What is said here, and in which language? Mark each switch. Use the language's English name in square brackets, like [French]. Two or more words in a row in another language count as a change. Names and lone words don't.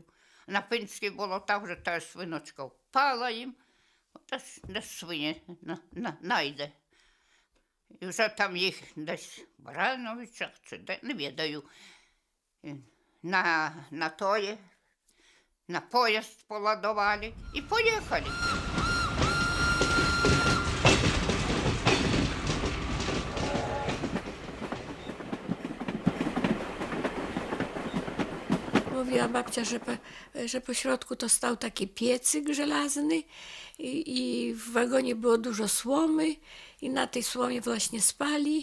[Ukrainian] На Пинських болотах вже та свиночка впала їм, десь свині найде. І вже там їх десь в Барановичах чи де, не відаю, на поїзд поладували і поїхали. [Polish] Mówiła babcia, że po środku to stał taki piecyk żelazny i w wagonie było dużo słomy i na tej słomie właśnie spali.